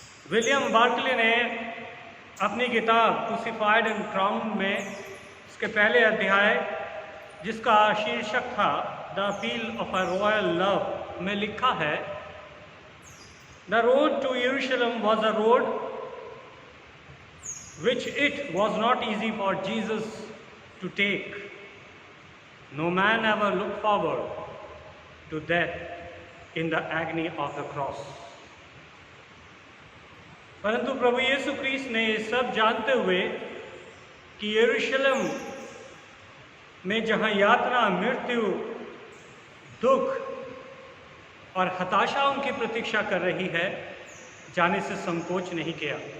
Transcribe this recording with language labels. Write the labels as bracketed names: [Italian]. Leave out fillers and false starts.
[Hindi] William Berkeley ने अपनी किताब क्रूसिफाइड एंड क्राउन में उसके पहले अध्याय जिसका शीर्षक था the appeal of a royal love में लिखा है, [English] The road to Jerusalem was a road which it was not easy for Jesus to take. No man ever looked forward to death in the agony of the cross. [Hindi] परंतु प्रभु यीशु क्रिस्त ने ये सब जानते हुए कि यरूशलेम में जहाँ यातना, मृत्यु, दुख और हताशा उनकी प्रतीक्षा कर रही है, जाने से संकोच नहीं किया।